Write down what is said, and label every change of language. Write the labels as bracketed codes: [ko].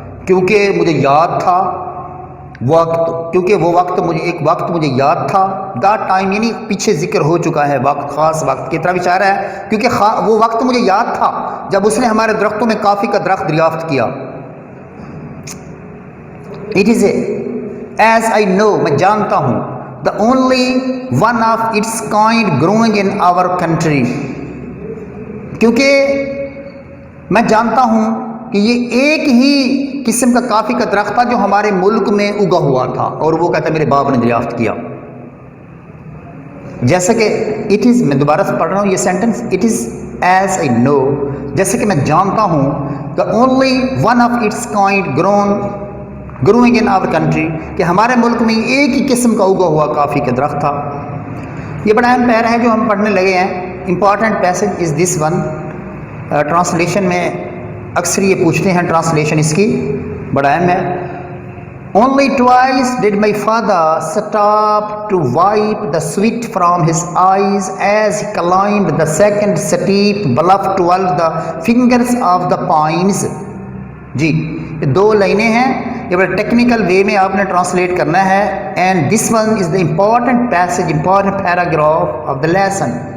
[ur] کیونکہ مجھے یاد تھا وقت، کیونکہ وہ وقت مجھے، ایک وقت مجھے یاد تھا. دا ٹائم یعنی پیچھے ذکر ہو چکا ہے، وقت، خاص وقت کی طرف اشارہ ہے. کیونکہ وہ وقت مجھے یاد تھا جب اس نے ہمارے درختوں میں کافی کا درخت دریافت کیا. [en] it is as I know, [ur] میں جانتا ہوں. [en] The only one of its kind growing in our country. [ur] کیونکہ میں جانتا ہوں کہ یہ ایک ہی قسم کا کافی کا درخت تھا جو ہمارے ملک میں اگا ہوا تھا، اور وہ کہتا ہے میرے باپ نے دریافت کیا. جیسا کہ [en] it is، [ur] میں دوبارہ سے پڑھ رہا ہوں یہ sentence. [en] it is as I know، [ur] جیسے کہ میں جانتا ہوں. [en] the only one of its kind growing in our country، [ur] کہ ہمارے ملک میں ایک ہی قسم کا اگا ہوا کافی کا درخت تھا. یہ بڑا اہم پیرا ہے جو ہم پڑھنے لگے ہیں. [en] Important passage is this one. [ur] Translation میں اکثر یہ پوچھتے ہیں، ٹرانسلیشن اس کی بڑا اہم ہے. [en] Only twice did my father stop to wipe the sweat from his eyes as he climbed the second steep bluff toward the fingers of the pines. [ur] جی، یہ دو لائنیں ہیں، یہ بڑا ٹیکنیکل وے میں آپ نے ٹرانسلیٹ کرنا ہے. [en] And this one is the important passage, important paragraph of the lesson.